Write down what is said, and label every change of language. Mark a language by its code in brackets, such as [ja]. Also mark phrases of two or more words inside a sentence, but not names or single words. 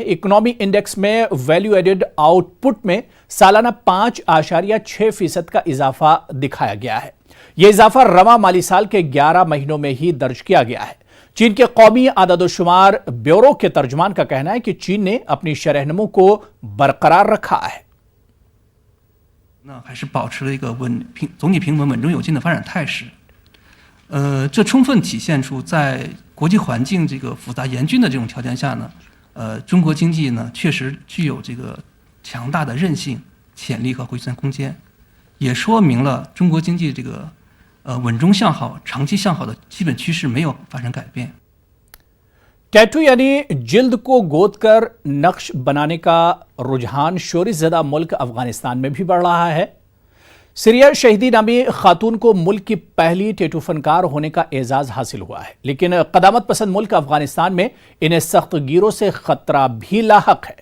[en] economy index [ur] میں [en] value added output [ur] میں سالانہ 5.6% کا اضافہ دکھایا گیا ہے. یہ اضافہ رواں مالی سال کے 11 مہینوں میں ہی درج کیا گیا ہے. چین کے قومی اعداد و شمار بیورو کے ترجمان کا کہنا ہے کہ چین نے اپنی شرح نمو کو برقرار رکھا ہے. [zh] 还是保持了一个总体平稳、稳中有进的发展态势。这充分体现出在国际环境这个复杂严峻的这种条件下呢，中国经济呢确实具有这个强大的韧性、潜力和回旋空间，也说明了中国经济这个稳中向好、长期向好的基本趋势没有发生改变。 [ur] ٹیٹو یعنی جلد کو گود کر نقش بنانے کا رجحان شورش زدہ ملک افغانستان میں بھی بڑھ رہا ہے. سیریا شہیدی نامی خاتون کو ملک کی پہلی ٹیٹو فنکار ہونے کا اعزاز حاصل ہوا ہے، لیکن قدامت پسند ملک افغانستان میں انہیں سخت گیروں سے خطرہ بھی لاحق ہے.